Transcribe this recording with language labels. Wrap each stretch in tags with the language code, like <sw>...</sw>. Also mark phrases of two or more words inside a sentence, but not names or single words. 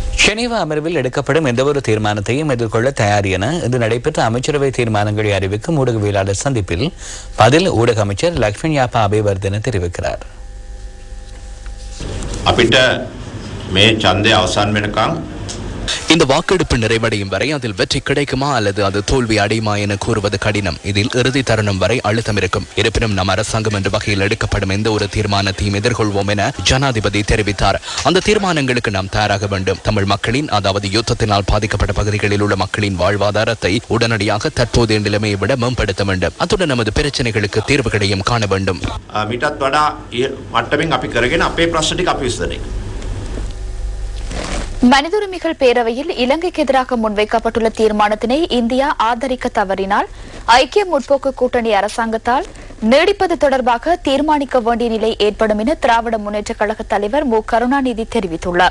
<ta>ஜெனீவா அமர்வில் எடுக்கப்படும் எந்தவொரு தீர்மானத்தையும் எதிர்கொள்ள தயார் என இன்று நடைபெற்ற அமைச்சரவை தீர்மானங்களை அறிவிக்கும் ஊடகவியலாளர் சந்திப்பில் பதில் ஊடக அமைச்சர் லக்ஷ்மண் யாப்பா அபேவர்தன தெரிவிக்கிறார்.</ta> <si>අපිට මේ ඡන්දය අවසන් වෙනකම්</si> <ta>இந்த வாக்கெடுப்பு நிறைவடையும் வரை அதில் வெற்றி கிடைக்குமா அல்லது அது தோல்வி அடையுமா என கூறுவது கடினம். இதில் இறுதி தருணம் வரை அழுத்தம் இருக்கும். இருப்பினும் நம் அரசாங்கம் என்ற வகையில் எடுக்கப்படும் எந்த ஒரு தீர்மானத்தையும் எதிர்கொள்வோம் என ஜனாதிபதி தெரிவித்தார். அந்த தீர்மானங்களுக்கு நாம் தயாராக வேண்டும். தமிழ் மக்களின், அதாவது யுத்தத்தினால் பாதிக்கப்பட்ட பகுதிகளில் உள்ள மக்களின் வாழ்வாதாரத்தை உடனடியாக தற்போதைய நிலைமையை விட மேம்படுத்த வேண்டும். அத்துடன் நமது பிரச்சனைகளுக்கு தீர்வுகளையும் காண வேண்டும்.</ta> <si>මිටත් වඩා මට්ටමින් අපි කරගෙන අපේ ප්‍රශ්න ටික අපි විසඳන එක.</si> <ta>மனித உரிமைகள் பேரவையில் இலங்கைக்கு எதிராக முன்வைக்கப்பட்டுள்ள தீர்மானத்தினை இந்தியா ஆதரிக்க தவறினால் ஐக்கிய முற்போக்கு கூட்டணி அரசாங்கத்தால் நீடிப்பது தொடர்பாக தீர்மானிக்க வேண்டிய நிலை ஏற்படும் என திராவிட முன்னேற்ற கழக தலைவர் மு கருணாநிதி தெரிவித்துள்ளார்.</ta>